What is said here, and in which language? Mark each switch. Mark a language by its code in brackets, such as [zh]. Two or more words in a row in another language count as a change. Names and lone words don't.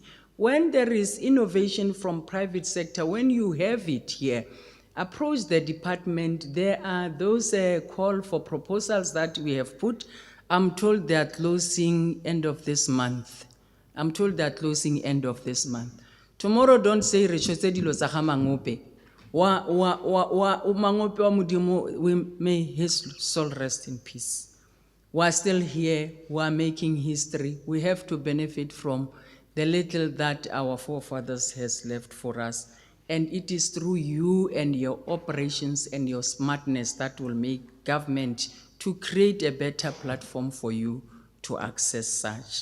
[en] When there is innovation from private sector, when you have it here, approach the department. There are those call for proposals that we have put. I'm told they are closing end of this month. I'm told they are closing end of this month. Tomorrow, don't say [tn] Rechotse dilo tsa ga Mangope. Mangope wa Modimo, [en] may his soul rest in peace. We are still here. We are making history. We have to benefit from the little that our forefathers has left for us. And it is through you and your operations and your smartness that will make government to create a better platform for you to access such.